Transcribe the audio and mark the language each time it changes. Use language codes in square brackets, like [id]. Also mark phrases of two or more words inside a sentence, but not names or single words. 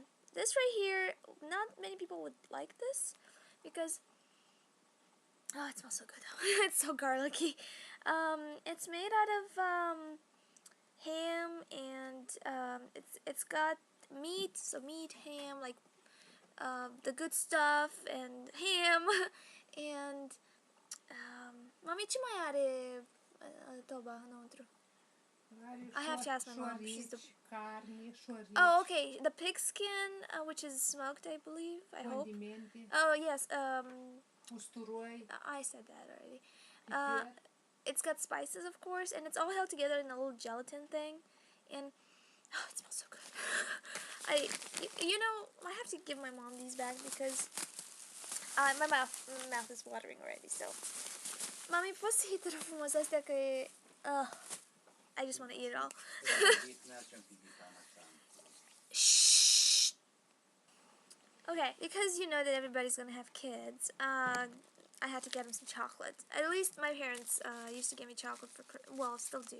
[en] This right here, not many people would like this because oh, it smells so good. It's so garlicky. It's made out of ham, and it's got meat, so meat, ham, like the good stuff, and ham, and [ro] Mami, ce mai are toba înăuntru? [en] I have to ask my mom. She's the oh, okay. The pig skin, which is smoked, I believe. I hope. Oh yes. I said that already. It's got spices, of course, and it's all held together in a little gelatin thing, and oh, it smells so good. I have to give my mom these bags because my mouth is watering already. So, [ro] Mami, poți să hita frumos astea că e [en] I just want to eat it all. Shh. Okay, because you know that everybody's gonna have kids, I had to get them some chocolate. At least my parents used to give me chocolate for still do.